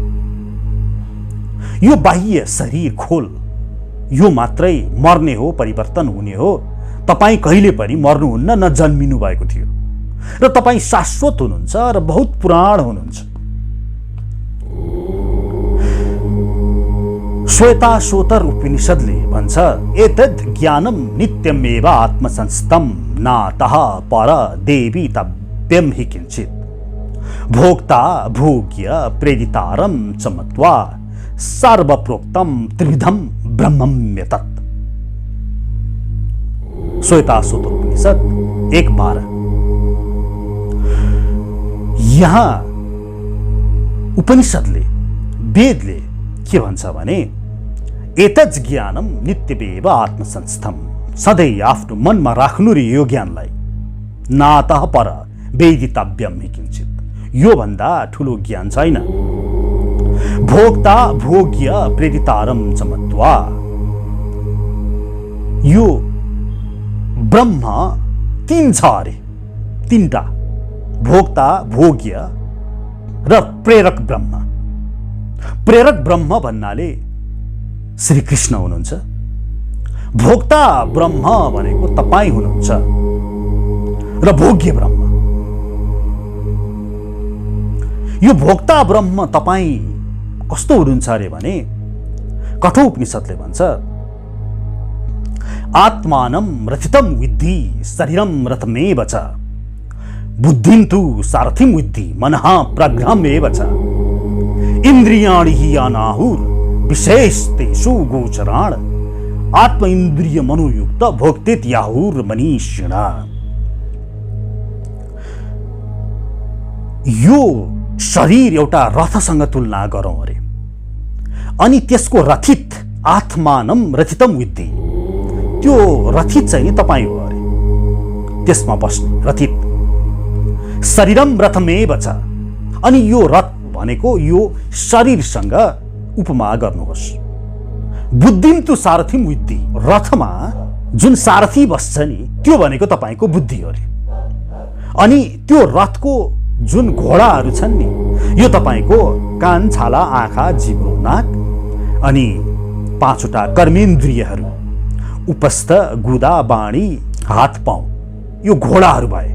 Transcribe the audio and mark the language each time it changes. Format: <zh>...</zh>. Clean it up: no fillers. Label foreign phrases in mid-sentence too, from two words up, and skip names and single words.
<ne>यो बाह्य शरीर खोल यो मात्रै मर्ने हो, परिवर्तन हुने हो। तपाईँ कहिले पनि मर्नुहुन्न, न जन्मिनु भएको थियो र तपाईँ शाश्वत हुनुहुन्छ र बहुत पुराण हुनुहुन्छ। श्वेताश्वतर उपनिषदले भन्छ,</ne> <sa>एतद् ज्ञानम नित्यमेव आत्मसंस्थम नातः पर देवी तव्यम हि किंचित भोक्ता भोग्य प्रेरितारम चमत्वा सर्वप्रोक्तम त्रिविधम ब्रह्मम्य तत्।</sa> <ne>श्वेताश्वतर उपनिषद 1:12। यहाँ उपनिषदले, वेदले के भन्छ भने,</ne> <sa>एतज ज्ञानम नित्यमेव आत्मसंस्थम,</sa> <ne>सधैँ आफ्नो मनमा राख्नु रे यो ज्ञानलाई।</ne> <sa>नातः पर वेदितव्यम हि किंचित,</sa> <ne>यो भन्दा ठुलो ज्ञान छैन।</ne> <sa>भोक्ता भोग्य प्रेरितारम चमत्वा,</sa> <ne>यो ब्रह्म तीन छ अरे, तीनटा, भोक्ता भोग्य र प्रेरक ब्रह्म। प्रेरक ब्रह्म भन्नाले श्री कृष्ण हुनुहुन्छ। भोक्ता ब्रह्म भनेको तपाईँ हुनुहुन्छ र भोग्य ब्रह्म। यो भोक्ता ब्रह्म तपाईँ कस्तो हुनुहुन्छ अरे भने, कठोपनिषदले भन्छ,</ne> <sa>आत्मानं रथितं विद्धि शरीरं रथमेव च बुद्धिं तु सारथिं विद्धि मनः प्रज्ञमेव च इन्द्रियाणि हि अनाहुर विशेषतेषु गोचराण आत्म इन्द्रिय मनोयुक्त भोक्तेत याहुर मनीषिण।</sa> <ne>यो शरीर एउटा रथसँग तुलना गरौँ अरे, अनि त्यसको</ne> <sa>रथित आत्मानम रथितम विद्धि,</sa> <ne>त्यो रथित चाहिँ नि तपाईँ हो अरे, त्यसमा बस्ने रथित।</ne> <sa>शरीरम रथमेव</sa> <ne>छ, अनि यो रथ भनेको यो शरीरसँग उपमा गर्नुहोस्।</ne> <sa>बुद्धिम तु सारथिम विद्धि,</sa> <ne>रथमा जुन सारथी बस्छ नि त्यो भनेको तपाईँको बुद्धि हो अरे, अनि त्यो रथको जुन घोडाहरू छन् नि यो तपाईँको कान, छाला, आँखा, जिब्रो, नाक अनि 5वटा कर्मेन्द्रियहरू, उपस्थ, गुदा, बाणी, हात, पाउ, यो घोडाहरू भए।</ne>